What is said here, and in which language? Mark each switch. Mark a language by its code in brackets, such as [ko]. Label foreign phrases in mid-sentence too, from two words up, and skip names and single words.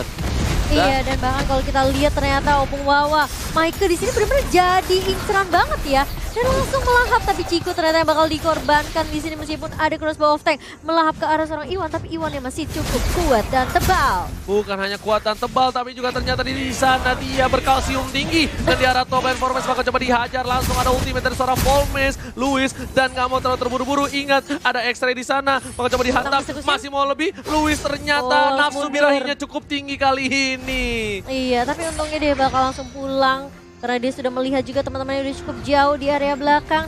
[id] Iya, dan bahkan kalau kita lihat ternyata Opungwawa, Mike di sini benar-benar jadi inceran banget ya. Dan langsung melahap, tapi Ciku ternyata yang bakal dikorbankan di sini meskipun ada [en] crossbow of tank [id] melahap ke arah seorang Iwan, tapi Iwan yang masih cukup kuat dan tebal. Bukan hanya kuat dan tebal, tapi juga ternyata di sana dia berkalsium tinggi. Dan di arah [en] top lane [id] Formase bakal coba dihajar, langsung ada ultimate dari seorang Formase, Lewis, dan nggak mau terlalu terburu-buru. Ingat, ada X-Ray di sana, bakal coba dihantam, masih mau lebih. Lewis ternyata nafsu birahinya cukup tinggi kali ini. Iya, tapi untungnya dia bakal langsung pulang. Karena dia sudah melihat juga teman-temannya udah cukup jauh di area belakang.